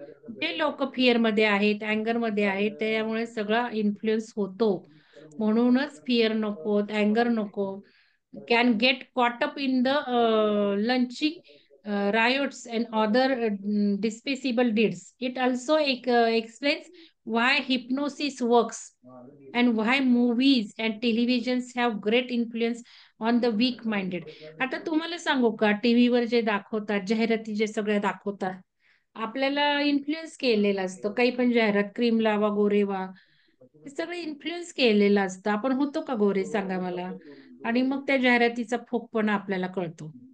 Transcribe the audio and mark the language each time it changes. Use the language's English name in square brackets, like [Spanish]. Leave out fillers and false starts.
[Marathi] जे लोक फिअर मध्ये आहेत, अँगर मध्ये आहेत, त्यामुळे सगळा इन्फ्लुएन्स होतो. म्हणूनच फिअर नको, अँगर नको. [English] Can get caught up in the launching riots and other despicable deeds. It also explains why hypnosis works and why movies and televisions have great influence on the weak minded. [Marathi] आता तुम्हाला सांगू का, टीव्हीवर जे दाखवतात, जाहिराती जे सगळ्या दाखवतात, आपल्याला इन्फ्लुएन्स केलेलं असतं. काही पण जाहिरात, क्रीम लावा गोरे व्हा, हे सगळं इन्फ्लुएन्स केलेलं असतं. आपण होतो का गोरे सांगा मला? आणि मग त्या जाहिरातीचा फोकपणा आपल्याला कळतो.